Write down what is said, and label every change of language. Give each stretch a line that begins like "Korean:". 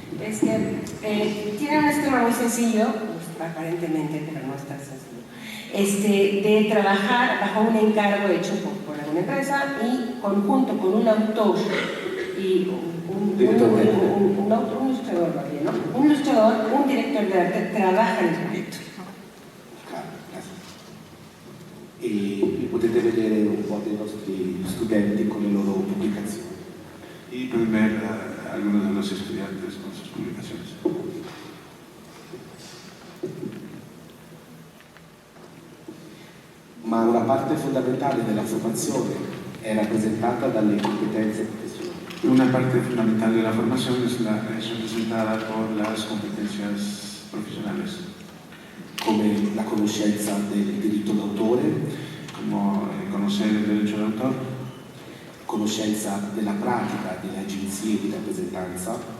Spanish: tiene un esquema muy sencillo, aparentemente, pero no es tan sencillo, de trabajar bajo un encargo hecho por alguna empresa y conjunto con un autor y un ilustrador, ¿no? Un ilustrador, un director de arte trabaja en el proyecto.
Italian: E potete vedere un po' dei nostri studenti con le loro pubblicazioni.
Spanish: Y pueden ver a algunos de los estudiantes con sus publicaciones.
Italian: Ma una parte fondamentale della formazione è rappresentata dalle competenze professionali.
Spanish: Una parte fundamental de la formación es representada por las competencias profesionales,
Italian: come la conoscenza del diritto d'autore,
Spanish: como conocer el derecho de autor,
Italian: conoscenza della pratica delle agenzie di rappresentanza,